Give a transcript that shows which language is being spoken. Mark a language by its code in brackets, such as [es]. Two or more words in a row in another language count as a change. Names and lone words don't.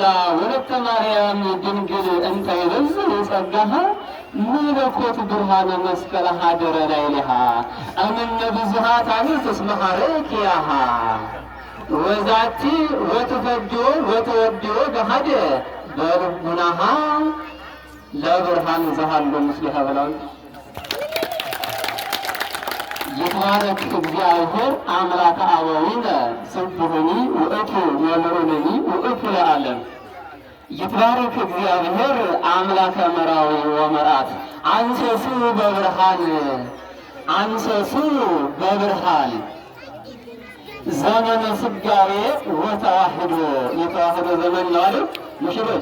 [gez] ወለተ ማርያም ድንግል እንተ ይበዝሕ ጸጋሃ መለኮት ብርሃነ መስቀል ሀገረ ላዕሌሃ እምነ ብዙኃት አሚት እስመ ሐረኪያሃ ወዛቲ ወትፈድዮ ወተወድዮ ገሃደ በልቡናሃ ለብርሃን ዘሃሎ ምስሌሃ ብለዋል። ይትባረክ እግዚአብሔር አምላከ አበዊነ ስብሑኒ ውእቱ ወልዑልኒ ውእቱ ለዓለም። ይትባረክ እግዚአብሔር አምላከ መራዊ ወመርዓት አንሰሱ በብርሃን ዘመነ ስጋዌ ወተዋሕዶ [am] የተዋሕዶ ዘመን ነው አይደል ሙሽሮች?